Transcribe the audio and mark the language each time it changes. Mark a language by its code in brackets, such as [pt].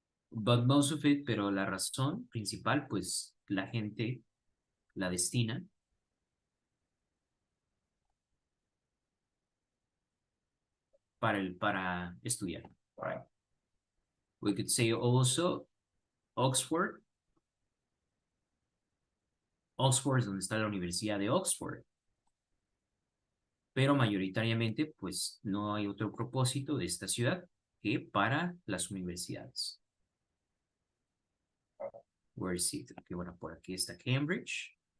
[en] But most of it, [es] pero la razón principal, pues la gente la destina para estudiar, right? [en] We could say also Oxford. [es] Oxford es donde está la Universidad de Oxford. Pero mayoritariamente, pues, no hay otro propósito de esta ciudad que para las universidades. [en] Where is it? Okay, [es] bueno, por aquí está Cambridge.